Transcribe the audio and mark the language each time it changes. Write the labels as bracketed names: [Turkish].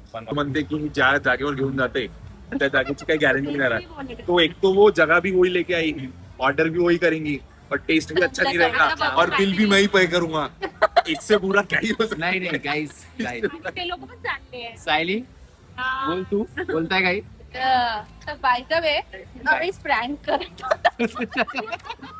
[Marathi] म्हणते की ज्या जागेवर घेऊन जाते त्या जागेची काही गॅरंटी नाही राहत. [Hindi] तो एक तो वो जगह भी वही लेके आएगी, ऑर्डर भी वही करेंगी और टेस्ट भी अच्छा नहीं रहेगा और बिल भी मैं ही पे करूंगा. इससे बुरा क्या ही हो सकता है. [Marathi] नाही गाईस ते लोक पण चांगले आहे. सायली बोल, तू बोलताय काही? तर बाय द वे आम्ही प्रँक करतो.